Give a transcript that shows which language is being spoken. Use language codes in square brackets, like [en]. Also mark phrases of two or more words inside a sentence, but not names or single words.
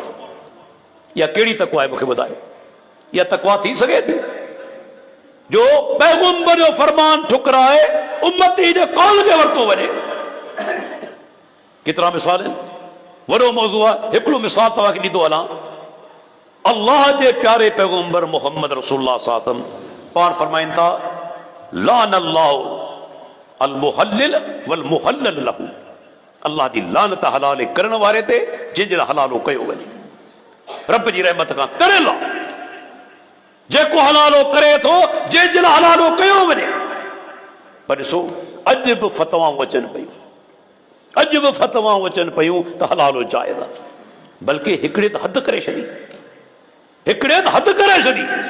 [sd] या कहिड़ी तक़वा आहे मूंखे ॿुधायो? या तक़वा थी सघे थी जो पैगंबर जो फरमान ठुकराए उम्मती जे कौल खे वरितो वञे? केतिरा मिसाल आहिनि, वॾो मौज़ू आहे। हिकिड़ो मिसाल तव्हांखे ॾींदो हलां। अल्लाह जे प्यारे पैगंबर मोहम्मद रसूलुल्लाह [ar] صلى الله عليه وسلم [sd] पाण फरमाइनि था, [ar] لعن الله المحلل والمحلل له. [sd] अल्लाह जी लानत हलाल करण वारे ते जंहिंजे लाइ हलालो कयो वञे। रब जी रहमत खां तरियल आहे जेको हलालो करे थो, जंहिंजे लाइ हलालो कयो वञे। पर ॾिसो अॼु बि फतवाऊं अचनि पियूं, अॼु बि फतवाऊं अचनि पियूं त हलालो जाइज़ आहे, बल्कि हिकिड़े त हद करे छॾी, हिकिड़े त हद करे छॾी।